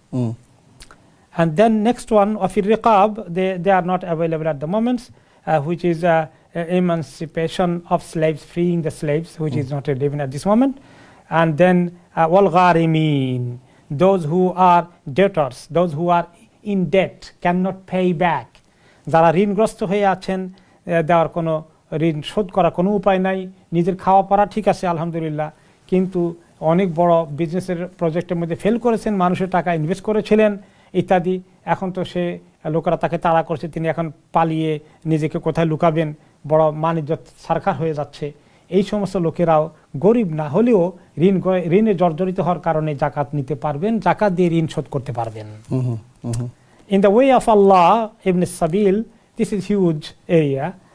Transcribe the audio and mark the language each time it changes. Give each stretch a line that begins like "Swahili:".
English: And then next one, of riqab, they are not available at the moment, which is emancipation of slaves, freeing the slaves, which is not relevant at this moment. And then wal gharimin, those who are debtors, those who are in debt, cannot pay back.
Bangla: যারা ঋণগ্রস্ত হয়ে আছেন, দেওয়ার কোনো ঋণ শোধ করার কোনো উপায় নাই, নিজের খাওয়া পড়া ঠিক আছে আলহামদুলিল্লাহ, কিন্তু অনেক বড় বিজনেসের প্রজেক্টের মধ্যে ফেল করেছেন, মানুষের টাকা ইনভেস্ট করেছিলেন ইত্যাদি, এখন তো সে লোকেরা তাকে তাড়া করছে, তিনি এখন পালিয়ে নিজেকে কোথায় লুকাবেন, বড় মান-ইজ্জত সারখার হয়ে যাচ্ছে। এই সমস্ত লোকেরাও গরিব না হলেও ঋণে জর্জরিত হওয়ার কারণে জাকাত নিতে পারবেন, জাকাত দিয়ে ঋণ শোধ করতে পারবেন।
English: In the way of Allah, Ibn Sabil, this is huge area.